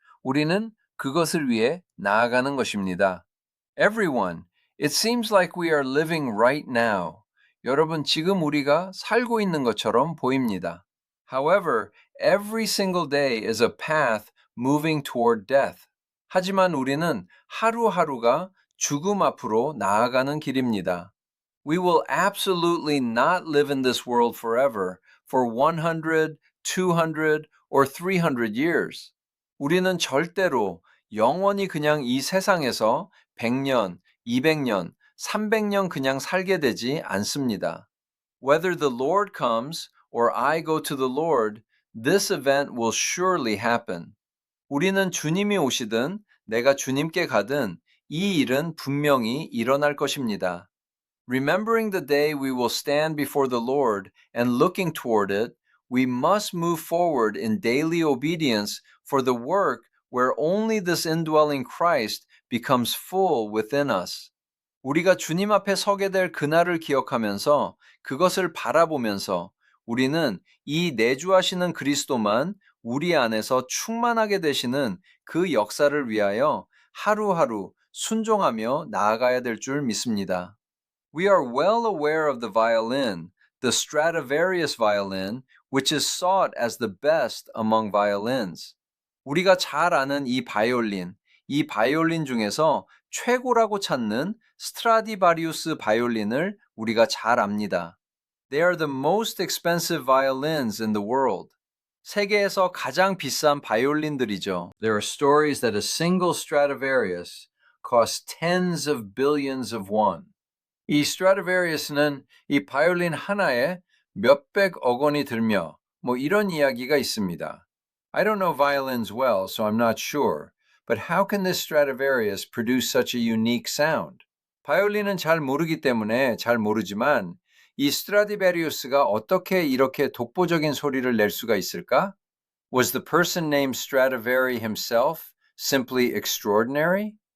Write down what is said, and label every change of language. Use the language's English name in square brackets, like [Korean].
[Korean] 우리는 그것을 위해 나아가는 것입니다. [English] Everyone, it seems like we are living right now. [Korean] 여러분, 지금 우리가 살고 있는 것처럼 보입니다. [English] However, every single day is a path moving toward death. [Korean] 하지만 우리는 하루하루가 죽음 앞으로 나아가는 길입니다. [English] We will absolutely not live in this world forever for 100, 200, or 300 years. [Korean] 우리는 절대로 영원히 그냥 이 세상에서 100년, 200년, 300년 그냥 살게 되지 않습니다. [English] Whether the Lord comes or I go to the Lord, this event will surely happen. [Korean] 우리는 주님이 오시든 내가 주님께 가든 이 일은 분명히 일어날 것입니다. [English] Remembering the day we will stand before the Lord and looking toward it, we must move forward in daily obedience for the work where only this indwelling Christ becomes full within us. [Korean] 우리가 주님 앞에 서게 될 그날을 기억하면서 그것을 바라보면서 우리는 이 내주하시는 그리스도만 우리 안에서 충만하게 되시는 그 역사를 위하여 하루하루 순종하며 나아가야 될 줄 믿습니다. [English] We are well aware of the violin, the Stradivarius violin, which is sought as the best among violins. [Korean] 우리가 잘 아는 이 바이올린 중에서 최고라고 찾는 스트라디바리우스 바이올린을 우리가 잘 압니다. [English] They are the most expensive violins in the world. [Korean] 세계에서 가장 비싼 바이올린들이죠. [English] There are stories that a single Stradivarius costs tens of billions of won. [Korean] 이 스트라디바리우스는 이 바이올린 하나에 몇백억 원이 들며 이런 이야기가 있습니다. [English] I don't know violins well, so I'm not sure. But how can this Stradivarius produce such a unique sound? [Korean] 바이올린은 잘 모르기 때문에 잘 모르지만 이 스트라디바리우스가 어떻게 이렇게 독보적인 소리를 낼 수가 있을까? [English] Was the person named Stradivari himself simply extraordinary?